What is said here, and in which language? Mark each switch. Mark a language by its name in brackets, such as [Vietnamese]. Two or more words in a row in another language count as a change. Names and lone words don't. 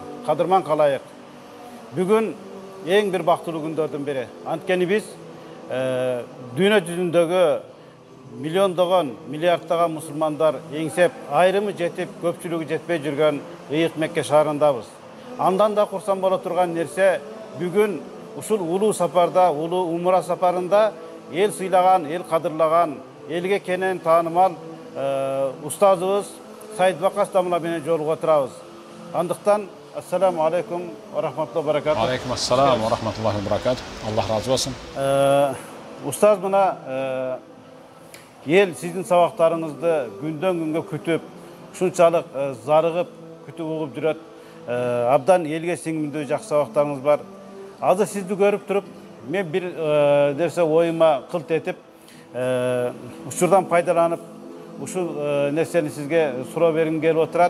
[Kyrgyz] Qadırman qalayıq. Bugün en bir baxtılı gündөрдөн biri. Antkeni biz dünya жүзүндөгү миллиондогон, миллиарддаган мусулмандар эңсеп, айрымы жетип, көпчүлүгү жетпей жүргөн Ыйык Мекке шаарындабыз. Андан да курсан боло турган нерсе, бүгүн ушул улуу сапарда, улуу умра сапарында эл сыйлаган, эл кадырлаган, элге кенен таанымал устазыбыз Сайыт Вакас Дамла менен жолуга турабыз. [Arabic] Андыктан السلام عليكم ورحمة الله وبركاته. عليكم السلام ورحمة الله وبركاته. [Kyrgyz] Аллах разы болсун. Устаз мына ел сиздин сабактарыңызды күндөн күнгө күтүп, ушунчалык зарыгып, күтүп угуп жүрөт. Абдан элге сиңимдүү жакшы сабактарыңыз бар. Азыр сизди көрүп туруп, мен бир нерсе оюма кылт этип, учурдан пайдаланып, ушул нерсени сизге суроо бергим келип отурат.